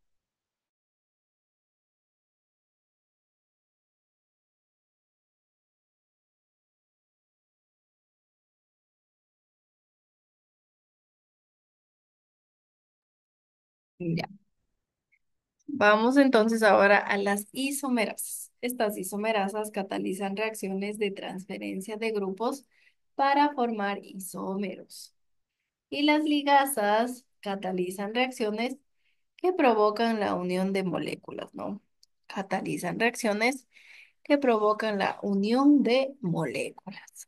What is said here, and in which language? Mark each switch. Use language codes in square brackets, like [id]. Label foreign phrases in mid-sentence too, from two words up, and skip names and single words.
[es] Ya. Vamos entonces ahora a las isomerasas. Estas isomerasas catalizan reacciones de transferencia de grupos para formar isómeros. Y las ligasas catalizan reacciones que provocan la unión de moléculas, ¿no? Catalizan reacciones que provocan la unión de moléculas.